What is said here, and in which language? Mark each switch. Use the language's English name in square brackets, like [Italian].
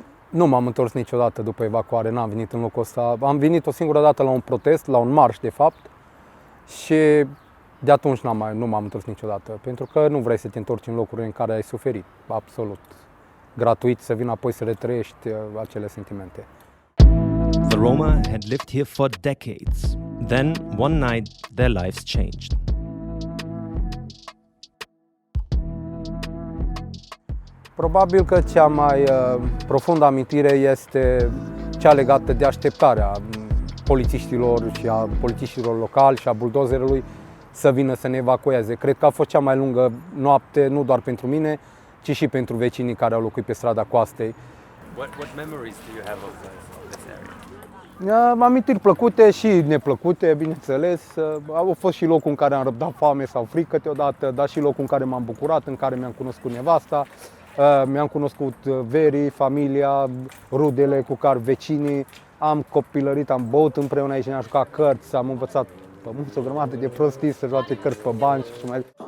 [Romanian] Nu m-am întors niciodată după evacuare, n-am venit în locul ăsta. Am venit o singură dată la un protest, la un marș de fapt, și de atunci nu m-am întors niciodată, pentru că nu vrei să te întorci în locuri în care ai suferit, absolut. Gratuit, să vin apoi să retrăiești acele sentimente. [English] The Roma had lived here for decades. Then, one night, their lives changed. [Romanian] Probabil că cea mai profundă amintire este cea legată de așteptarea polițiștilor și a polițiștilor locali și a buldozerului să vină să ne evacueze. Cred că a fost cea mai lungă noapte, nu doar pentru mine, ci și pentru vecinii care au locuit pe strada Coastei. [English] What memories do you have of this area? [Romanian] Amintiri plăcute și neplăcute, bineînțeles. Au fost și locul în care am răbdat foame sau frică câteodată, dar și locul în care m-am bucurat, în care mi-am cunoscut nevasta, mi-am cunoscut verii, familia, rudele cu care vecinii. Am copilărit, am băut împreună aici, ne-am jucat cărți, am învățat pe o grămadă de prostii să joace cărți pe bani și mai.